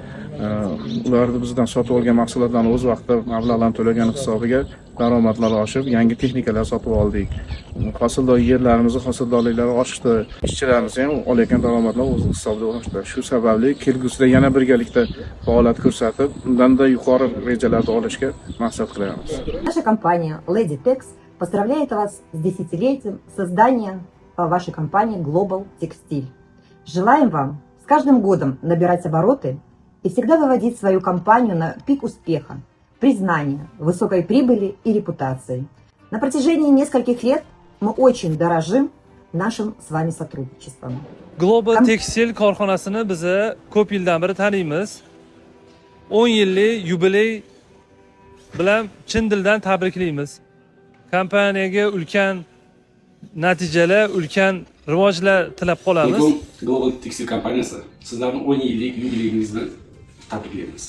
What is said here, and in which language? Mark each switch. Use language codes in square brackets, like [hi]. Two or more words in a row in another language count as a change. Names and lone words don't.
[uz] Ularni bizdan sotib olgan mahsulotlarni o'z vaqtida mablag'larni to'lagan hisobiga daromadlar oshib, yangi texnikalar sotib oldik. Hosildor yerlarimizni hosildorliklari oshdi. Ishchilarimiz ham olayotgan daromadlar o'z hisobiga oshdi. Shu sababli kelgusida yana birgalikda faoliyat ko'rsatib, undanda yuqori rejalarni olishga maqsad qilyapmiz. [ru] Наша компания Lady Tex поздравляет вас с 10-летием создания вашей компании Global Textile. Желаем вам с каждым годом набирать обороты и всегда выводить свою компанию на пик успеха, признания, высокой прибыли и репутации. На протяжении нескольких лет мы очень дорожим нашим с вами сотрудничеством. [uz] Global Textile korxonasini biz ko'p yildan beri taniymiz. 10 yillik yubiley bilan chin dildan tabriklaymiz. Kompaniyaga ulkan natijalar, ulkan rivojlar tilab qolamiz. Global Textile kompaniyasi sizlarni 10 yillik yubileyingiz bilan tabriklaymiz.